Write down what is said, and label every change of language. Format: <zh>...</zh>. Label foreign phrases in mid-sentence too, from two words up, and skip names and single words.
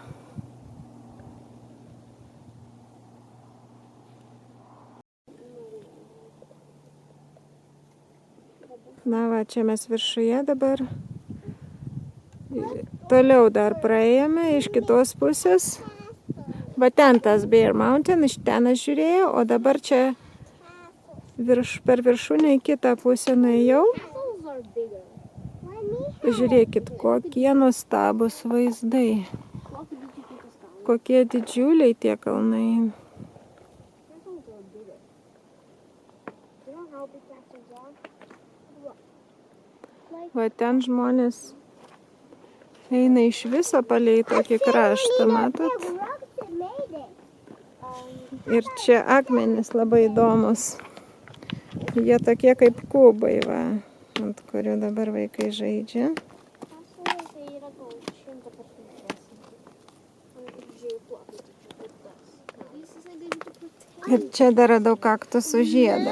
<lt>Na va, čia mes viršuje dabar. Toliau dar praėjome iš kitos pusės. Va ten tas Bear Mountain, iš ten aš žiūrėjau, o dabar čia per viršūnę į kitą pusę nuėjau.</lt> <en>Apples are bigger.</en> <lt>Pažiūrėkit, kokie nuostabus vaizdai.</lt> <en>Lucky did you pick a sky?</en> <lt>Kokie didžiuliai tie kalnai.</lt> <en>Apples are bigger. You know how big apples are? Look.</en> <lt>Va ten žmonės eina iš viso palei tokį kraštą, matot?</lt> <en>Rocks that made it.</en> <lt>Ir čia akmenys labai įdomus. Jie tokie kaip kubai, va, ant kurių dabar vaikai žaidžia. Ir čia dar radau kaktusų žiedą.</lt>